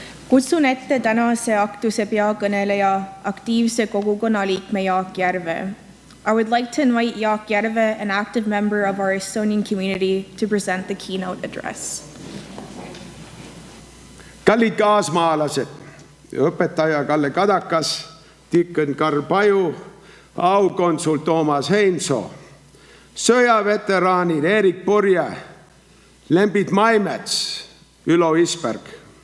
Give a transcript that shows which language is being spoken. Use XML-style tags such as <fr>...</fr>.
<et>Kutsun ette tänase aktuse peakõneleja, aktiivse kogukonna liikme Jaak Järve.</et> <en>I would like to invite Jaak Järve, an active member of our Estonian community, to present the keynote address.</en> <et>Kallid kaasmaalased, õpetaja Kalle Kadakas, Tikon Karl Paju, aukonsul Toomas Heinso, sõjaveteraanid Erik Purje, Lembit Maimets, Ülo Isberg.</et>